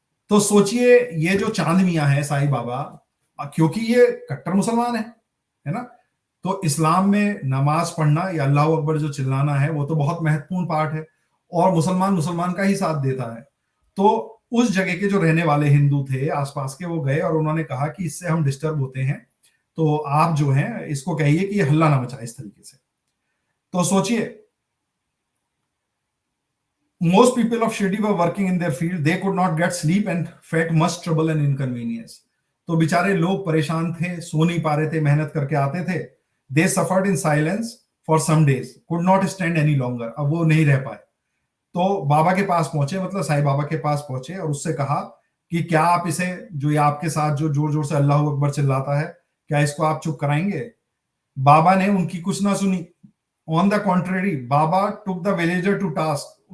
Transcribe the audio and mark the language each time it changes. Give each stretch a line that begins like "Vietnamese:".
Hindi: तो सोचिए ये जो चांद मियां है साईं बाबा, क्योंकि ये कट्टर मुसलमान है ना, तो इस्लाम में नमाज पढ़ना या अल्लाह अकबर जो चिल्लाना है वो तो बहुत महत्वपूर्ण पार्ट है, और मुसलमान मुसलमान का ही साथ देता है। तो उस जगह के जो रहने वाले हिंदू थे आसपास के, वो गए और उन्होंने कहा कि इससे हम डिस्टर्ब होते हैं, तो आप जो है इसको कहिए कि ये हल्ला ना मचाए इस तरीके से। तो सोचिए,
English: most people of Shirdi were working in their field. They could not get sleep and felt much trouble and inconvenience.
Hindi: तो बेचारे लोग परेशान थे, सो नहीं पा रहे थे, मेहनत करके आते थे।
English: They suffered in silence for some days, could not stand any longer.
Hindi: अब वो नहीं रह पाए, तो बाबा के पास पहुंचे, मतलब साईं बाबा के पास पहुंचे और उससे कहा कि क्या आप इसे, जो ये आपके साथ जो जोर जोर से अल्लाह अकबर चिल्लाता है, क्या इसको आप चुप कराएंगे। बाबा ने उनकी कुछ ना सुनी।
English: On the contrary, बाबा took the villager to task.